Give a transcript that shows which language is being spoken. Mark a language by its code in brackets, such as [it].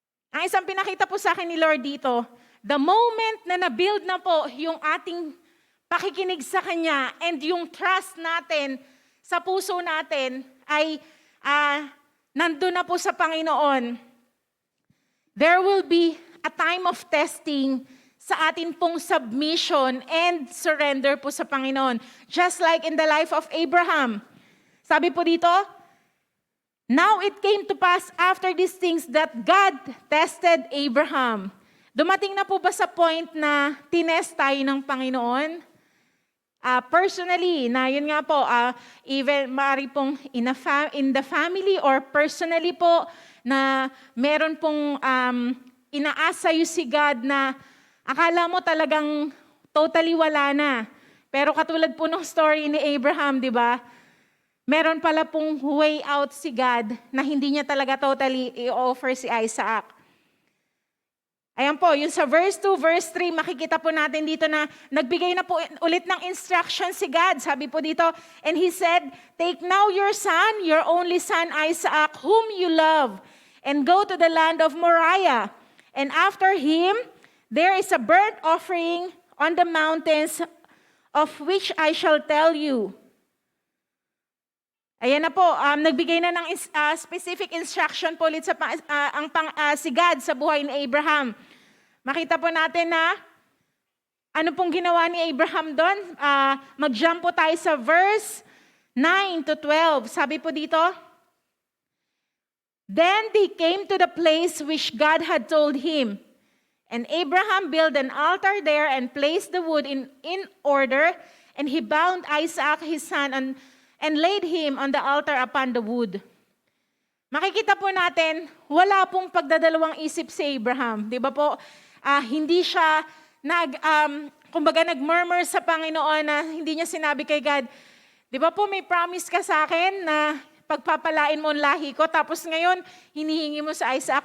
[tl] Ang isang pinakita po sa akin ni Lord dito, the moment na na-build na po yung ating pakikinig sa Kanya and yung trust natin sa puso natin ay nandun na po sa Panginoon, [en] there will be a time of testing [tl] sa atin pong submission and surrender po sa Panginoon. [en] Just like in the life of Abraham. [tl] Sabi po dito, [en] now it came to pass after these things that God tested Abraham. [tl] Dumating na po ba sa point na tinest tayo ng Panginoon? Personally, na yun nga po, even maaari pong in the family or personally po, na meron pong inaasayo si God na akala mo talagang totally wala na. Pero katulad po ng story ni Abraham, di ba? meron pala pong way out si God na hindi niya talaga totally i-offer si Isaac. Ayan po, yung sa verse 2, verse 3, makikita po natin dito na nagbigay na po ulit ng instruction si God. Sabi po dito, [en] and He said, take now your son, your only son Isaac, whom you love, and go to the land of Moriah. And after him, there is a burnt offering on the mountains of which I shall tell you. [tl] Ayan na po, nagbigay na ng specific instruction po ulit sa si God sa buhay ni Abraham. Makita po natin na ano pong ginawa ni Abraham doon. Mag-jump po tayo sa verse 9 to 12. Sabi po dito, [en] then they came to the place which God had told him. And Abraham built an altar there and placed the wood in order, and he bound Isaac his son and laid him on the altar upon the wood. [tl] Makikita po natin, wala pong pagdadalawang isip si Abraham. Di ba po, hindi siya kumbaga nag-murmur sa Panginoon na hindi niya sinabi kay God, di ba po may promise ka sa akin na pagpapalain mo ang lahi ko, tapos ngayon, hinihingi mo sa Isaac.